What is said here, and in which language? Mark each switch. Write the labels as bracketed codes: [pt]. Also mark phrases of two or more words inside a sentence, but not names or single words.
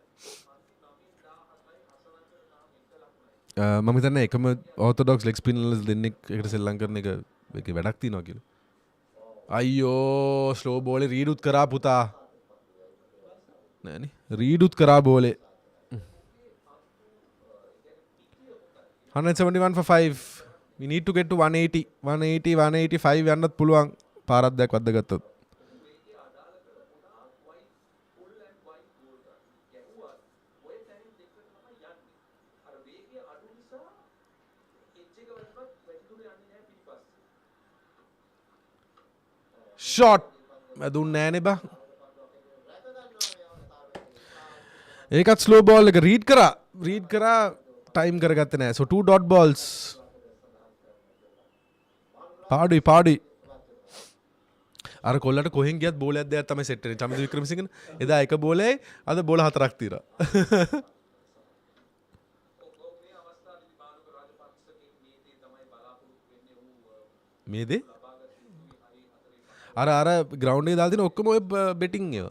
[si] මම හිතන්නේ එකම [en] orthodox leg spinners [si] දෙන්නෙක් එකට සෙල්ලම් කරන එක ඒකේ වැඩක් තියෙනවා කියලා. අයියෝ ස්ලෝ බෝලේ රීඩ් උත් කරා පුතා. නෑනේ රීඩ් උත් කරා බෝලේ. [en] 171 for 5. We need to get to 180. [si] 185 යන්නත් පුළුවන්. පාරක් දෙයක් වද්ද ගත්තොත්. Shot. දුන්නේ නෑනේ බා. ඒකත් [en] slow ball [si] එක රීඩ් කරා ටයිම් කරගත්තේ නෑ. [en] So 2 dot balls. [si] පාඩුයි. අර කොල්ලට කොහෙන් ගියත් බෝලයක් දෙයක් තමයි සෙට් වෙන්නේ. චමින්ද වික්‍රමසිංහන එදා එක බෝලේ අද බෝල 4ක් තියලා. මේ දේ අර ග්‍රවුන්ඩ් එකේ දාලා තියෙන ඔක්කොම ඔය බෙටිං ඒවා.